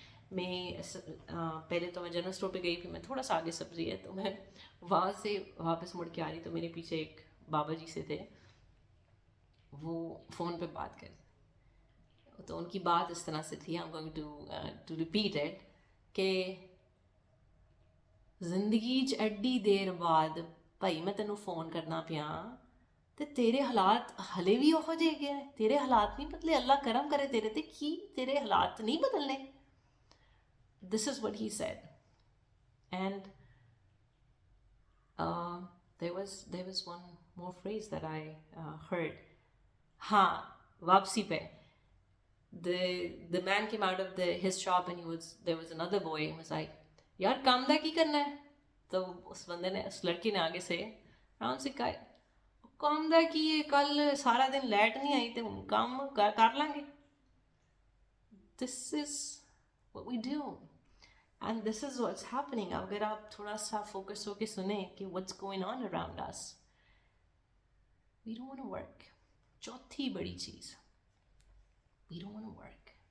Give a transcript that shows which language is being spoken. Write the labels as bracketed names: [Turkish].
[Urdu] میں پہلے تو میں جنرل اسٹور پہ گئی, پھر میں تھوڑا سا آگے سبزی ہے, تو میں وہاں سے واپس مڑ کے آ رہی, تو میرے پیچھے ایک بابا جی سے تھے, وہ فون پہ بات کر, تو ان کی بات اس طرح سے تھی, [English] I'm going to repeat it, [Urdu] کہ [Punjabi] زندگی چ ایڈی دیر بعد بھائی میں تینوں فون کرنا پیا تے تیرے حالات ہلے بھی وہ جے گئے, تیرے حالات نہیں بدلے, اللہ کرم کرے تیرے تے, کی تیرے حالات نہیں بدلنے. [English] This is what he said. And there was one more phrase that I heard. [Urdu] ہاں, واپسی پہ [English] the man came out of his shop and there was another boy and was like, [Punjabi] یار کام دا کی کرنا ہے. [Urdu] تو اس بندے نے, اس لڑکی نے آگے سے آرام سے کہا, [Punjabi] کام دا کی [Urdu] کل سارا دن لائٹ نہیں آئی تو کام کر لیں گے. [English] This is what we do and this is what's happening. [Urdu] اگر آپ تھوڑا سا فوکس ہو کے سنیں کہ [English] what's going on around us, we don't want to work. [Urdu] چوتھی بڑی چیز, [English] we don't want to work.